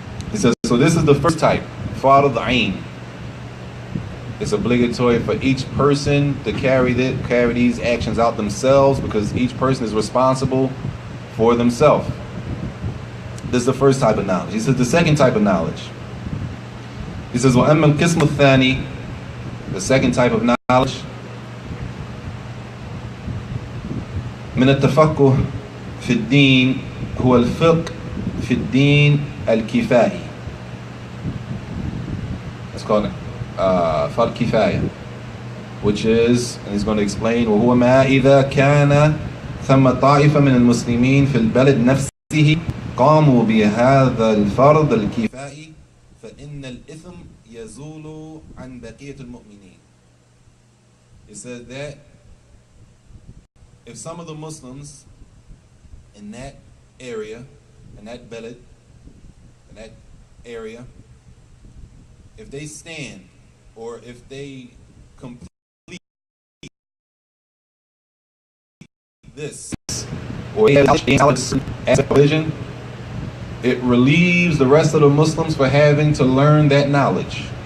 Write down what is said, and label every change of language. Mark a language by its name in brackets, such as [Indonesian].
[English] He says, so this is the first type, Fard al-Ain. It's obligatory for each person to carry these actions out themselves, because each person is responsible for themselves. This is the first type of knowledge. He says the second type of knowledge. He says, [Arabic] وَأَمَّا الْقِسْمُ الثَّانِي, [English] the second type of knowledge, [Arabic] من التفقه في الدين هو الفقه في الدين الكفائي. [English] It's called [Arabic] فرض كفاية, [English] which is, and he's going to explain, [Arabic] وهو ما إذا كان ثم طائفة من المسلمين في البلد نفسه قاموا بهذا الفرض الكفائي فإن الإثم يزول عن بقية المؤمنين. [English] It says that if some of the Muslims in that area, in that balad, in that area, if they stand or if they complete this or as a religion, it relieves the rest of the Muslims for having to learn that knowledge.